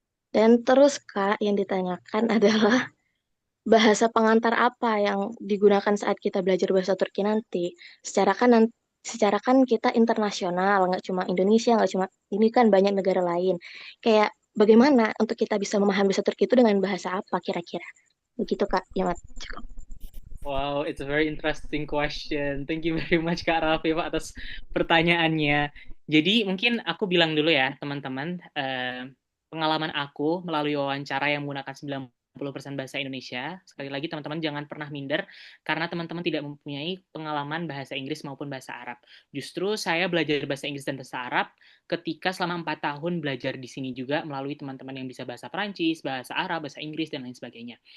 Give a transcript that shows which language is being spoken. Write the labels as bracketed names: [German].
[Indonesian] Dan terus Kak, yang ditanyakan adalah bahasa pengantar apa yang digunakan saat kita belajar bahasa Turki nanti. Secara kan kita internasional, nggak cuma Indonesia, nggak cuma ini kan banyak negara lain. Kayak bagaimana untuk kita bisa memahami bahasa Turki itu dengan bahasa apa kira-kira? Begitu Kak, Yamat. Cukup. [English] Wow, it's a very interesting question. Thank you very much Kak Rafif [Indonesian] atas pertanyaannya. Jadi mungkin aku bilang dulu ya teman-teman, pengalaman aku melalui wawancara yang menggunakan 90% bahasa Indonesia. Sekali lagi teman-teman jangan pernah minder karena teman-teman tidak mempunyai pengalaman bahasa Inggris maupun bahasa Arab. Justru saya belajar bahasa Inggris dan bahasa Arab ketika selama 4 tahun belajar di sini juga melalui teman-teman yang bisa bahasa Perancis, bahasa Arab, bahasa Inggris, dan lain sebagainya.